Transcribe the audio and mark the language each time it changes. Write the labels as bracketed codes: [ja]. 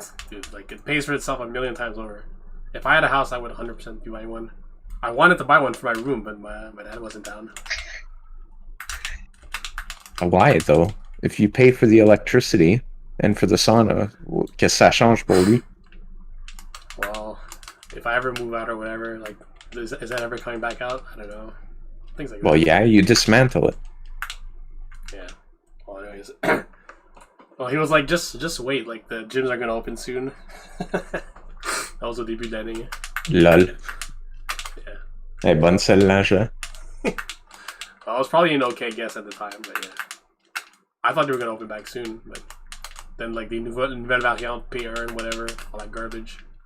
[en] Dude, like it pays for itself a million times over. If I had a house, I would 100% be buying one. I wanted to buy one for my room, but my dad wasn't down. Why though? If you pay for the electricity and for the sauna, [fr] qu'est-ce que ça change pour lui? [en] Well, if I ever move out or whatever, like, is that ever coming back out? I don't know. Things like that. Well, yeah, you dismantle it. Yeah. Well, anyways. Well, he was like, just wait. Like, the gyms are gonna open soon. That was [fr] au début de l'année. [en] Lol. Yeah. [fr] Hey, bonne celle-là, je. [en] I was probably an okay guess at the time, but yeah. I thought they were gonna open back soon, but then like the [fr] nouvelle variante, [en] PR and whatever, all that garbage.